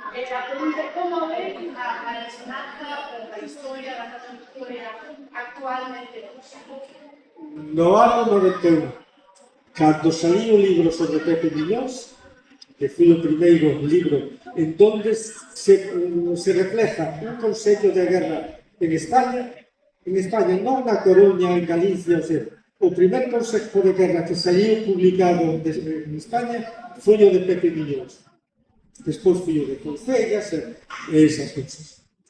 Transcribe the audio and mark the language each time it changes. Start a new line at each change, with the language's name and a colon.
Spanish: La pregunta es cómo ven a la enseñanza, la historia, la historia actualmente.
Galician: No ano 91, cando salí o libro sobre Pepe Millóns, que foi o primeiro libro en donde se refleja un consello de guerra en España, non na Coruña, en Galicia, o primer consejo de guerra que saiu publicado en España foi o de Pepe Millóns. Despois foi o de Concellas e esas cousas.